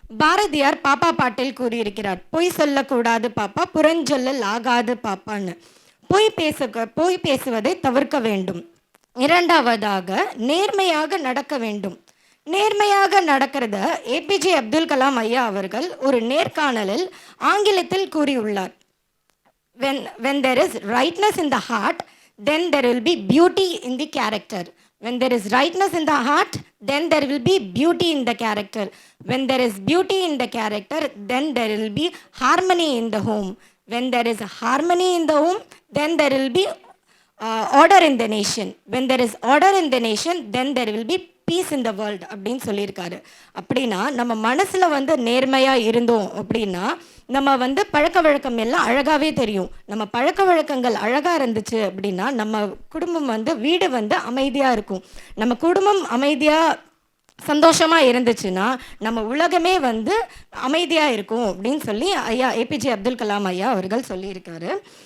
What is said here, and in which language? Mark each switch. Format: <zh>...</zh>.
<ta>பாரதியார் பாப்பா பாட்டில் கூறியிருக்கிறார், பொய் சொல்லக்கூடாது பாப்பா, புறஞ்சொல்லல் ஆகாது பாப்பான்னு. பொய் பேசுவதை தவிர்க்க வேண்டும். இரண்டாவதாக நேர்மையாக நடக்க வேண்டும். நேர்மையாக நடக்கிறத ஏபிஜே அப்துல் கலாம் ஐயா அவர்கள் ஒரு நேர்காணலில் ஆங்கிலத்தில் கூறியுள்ளார்.</ta> <en>when there is rightness in the heart, then there will be beauty in the character. When there is rightness in the heart, then there will be beauty in the character. When there is beauty in the character, then there will be harmony in the home. When there is harmony in the home, then there will be order in the nation. When there is order in the nation, then there will be peace in the world</en> <ta>அப்படின்னு சொல்லியிருக்காரு. அப்படின்னா நம்ம மனசில் நேர்மையாக இருந்தோம் அப்படின்னா நம்ம பழக்க வழக்கம் எல்லாம் அழகாகவே தெரியும். நம்ம பழக்க வழக்கங்கள் அழகாக இருந்துச்சு அப்படின்னா நம்ம குடும்பம் வீடு அமைதியாக இருக்கும். நம்ம குடும்பம் அமைதியாக சந்தோஷமாக இருந்துச்சுன்னா நம்ம உலகமே அமைதியாக இருக்கும் அப்படின்னு சொல்லி ஐயா ஏபிஜே அப்துல் கலாம் ஐயா அவர்கள் சொல்லியிருக்காரு.</ta>